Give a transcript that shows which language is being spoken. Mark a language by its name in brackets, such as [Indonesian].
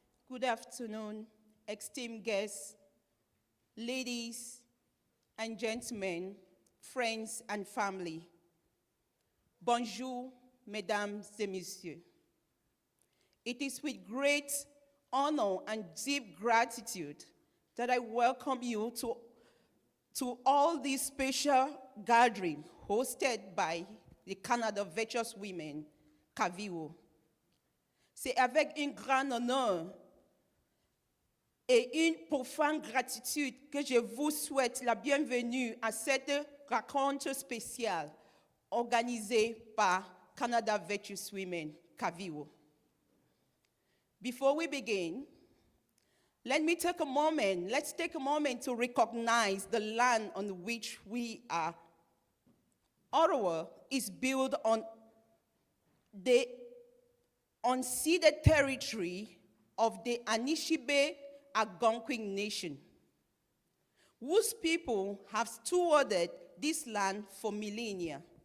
[English] Good afternoon, esteemed guests, ladies and gentlemen, friends and family. [French] Bonjour, mesdames et messieurs. [English] It is with great honor and deep gratitude that I welcome you to all these special gatherings hosted by the Canada Virtuous Women, CAVIWO. [French] C'est avec un grand honneur et une profonde gratitude que je vous souhaite la bienvenue à cette rencontre spéciale organisée par Canada Virtuous Women, CAVIWO. [English] Before we begin, let's take a moment to recognize the land on which we are. Ottawa is built on the unceded territory of the Anishinaabe Algonquin Nation, whose people have stewarded this land for millennia.